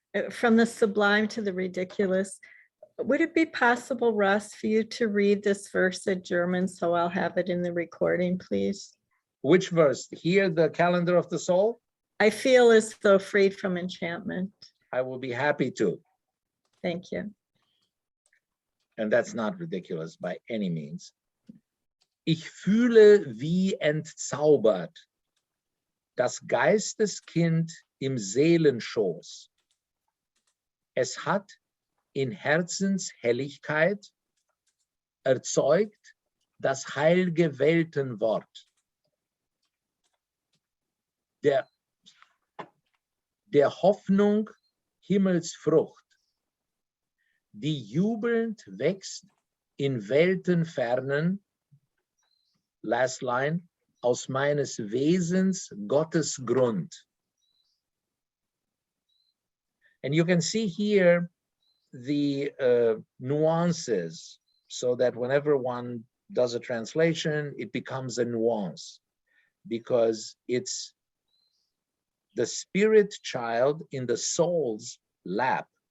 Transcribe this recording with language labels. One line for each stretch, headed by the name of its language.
English: From the sublime to the ridiculous. Would it be possible, Russ, for you to read this verse in German so I'll have it in the recording, please? Which verse? Here, the calendar of the soul? I feel as though freed from enchantment. I will be happy to. Thank you. And that's not ridiculous by any means.
German: Ich fühle wie entzaubert das Geisteskind im Seelenschoß. Es hat in Herzenshelligkeit erzeugt das heilge Weltenwort. Der Hoffnung Himmelsfrucht, die jubelnd wächst in Weltenfernen,
English: last line,
German: aus meines Wesens Gottes Grund.
English: And you can see here the nuances, so that whenever one does a translation, it becomes a nuance, because it's the spirit child in the soul's lap.